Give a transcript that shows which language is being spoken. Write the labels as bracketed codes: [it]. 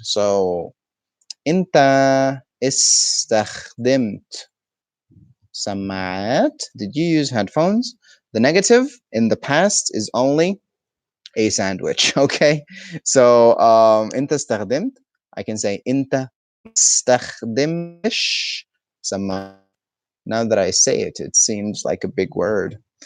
[ar] So, أنت استخدمت سماعات. [en] Did you use headphones? The negative in the past is only a sandwich, okay? [ar] So, أنت استخدمت, [en] I can say, [ar] أنت ما استخدمتش سماعات. [en] Now that I say it, it seems like a big word.